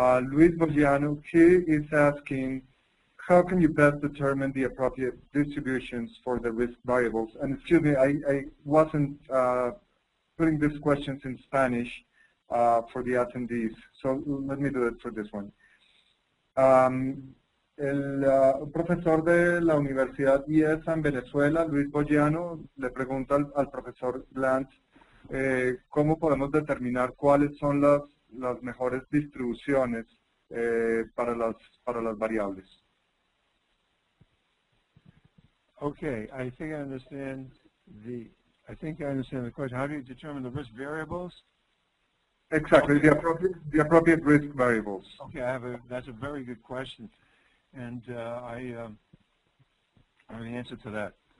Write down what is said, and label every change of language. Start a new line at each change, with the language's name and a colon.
English: Luis Bogiano, he is asking, how can you best determine the appropriate distributions for the risk variables? And excuse me, I wasn't putting these questions in Spanish for the attendees, so let me do it for this one.
Spanish: El profesor de la Universidad IESA en Venezuela, Luis Bogiano, le pregunta al profesor Glantz cómo podemos determinar cuáles son las mejores distribuciones para las variables.
English: Okay, I think I understand the question. How do you determine the risk variables? Exactly, okay. the appropriate risk variables. Okay, that's a very good question, and I have an answer to that.